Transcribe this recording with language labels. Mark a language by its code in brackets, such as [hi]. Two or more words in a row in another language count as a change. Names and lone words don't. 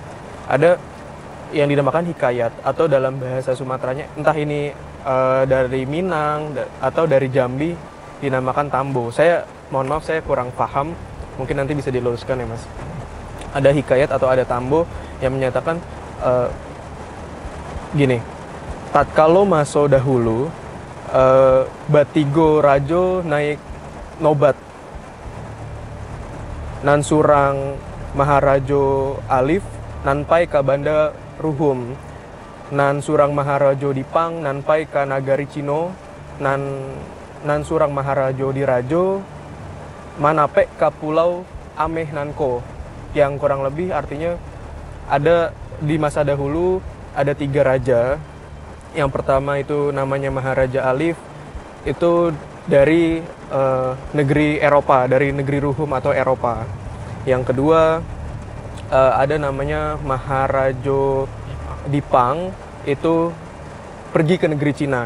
[id] Ada yang dinamakan hikayat atau dalam bahasa Sumateranya, entah ini dari Minang atau dari Jambi, dinamakan tambo. Saya mohon maaf, saya kurang paham, mungkin nanti bisa diluruskan ya Mas. Ada hikayat atau ada tambo yang menyatakan gini, [min] tatkala maso dahulu batigo rajo naik nobat, nan surang maharajo alif nanpai ka banda ruhum, nan surang maharajo dipang nanpai ka nagari Cino, nan surang maharajo dirajo manape ka pulau ameh nanko, [id] yang kurang lebih artinya ada di masa dahulu ada 3 raja. Yang pertama itu namanya Maharaja Alif, itu dari negeri Eropa, dari negeri Ruhum atau Eropa. Yang kedua ada namanya Maharajo Dipang, itu pergi ke negeri Cina.